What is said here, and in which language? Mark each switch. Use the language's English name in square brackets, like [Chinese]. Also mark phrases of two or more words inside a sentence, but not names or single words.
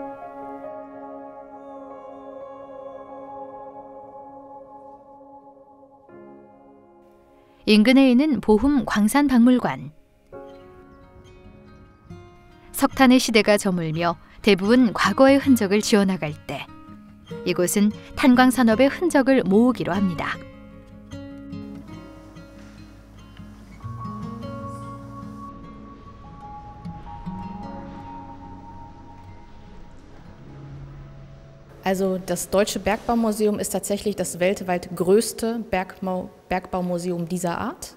[Korean] 인근에 있는 보훔 광산박물관. 석탄의 시대가 저물며 대부분 과거의 흔적을 지워나갈 때 이곳은 탄광산업의 흔적을 모으기로 합니다. [German] Also das Deutsche Bergbaumuseum ist tatsächlich das weltweit größte Bergbaumuseum dieser Art.